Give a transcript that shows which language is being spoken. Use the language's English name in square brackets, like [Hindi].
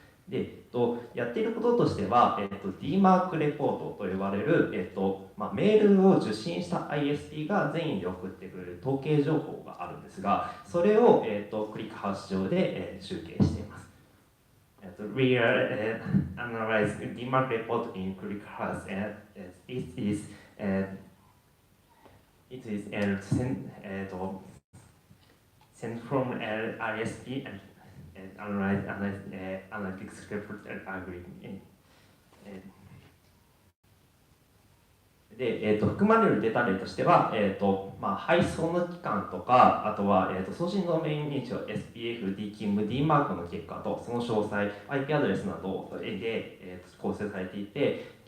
[Japanese] で、やっていることとしては、DMARC レポートと呼ばれる、メールを受信した ISP が全員で送ってくれる統計情報があるんですが、それを、クリックハウス上で、集計しています。 [English] We analyze DMARC report in ClickHouse, and it is sent from ISP and analytic script algorithm. [Japanese] で、含まれるデータ例としては、配送の期間とか、あとは、送信ドメイン認証、SPF、DKIM、DMARC の結果と、その詳細、IP アドレスなどで、構成されていて、